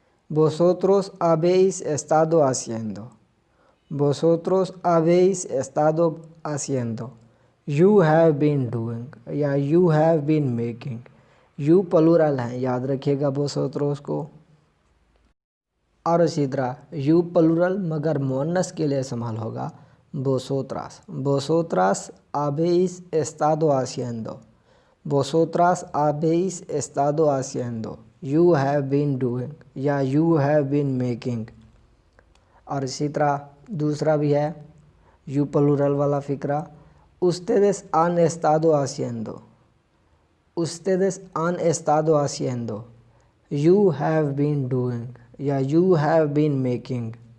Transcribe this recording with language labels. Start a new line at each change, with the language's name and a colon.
Spanish: vosotros habéis estado haciendo, vosotros habéis estado haciendo,
English: you have been doing या you have been making।
Hindi: you plural हैं, याद रखिएगा vosotros को। और इसी तरह you प्लूरल मगर मुअन्नस के लिए इस्तेमाल होगा vosotras,
Spanish: vosotras habéis estado haciendo,
Hindi: vosotras habéis estado haciendo,
English: you have been doing या you have been making।
Hindi: और इसी तरह दूसरा भी है you प्लूरल वाला फ़िक्रा।
Spanish: ustedes han estado haciendo, ustedes han estado haciendo,
English: you have been doing या you have been making।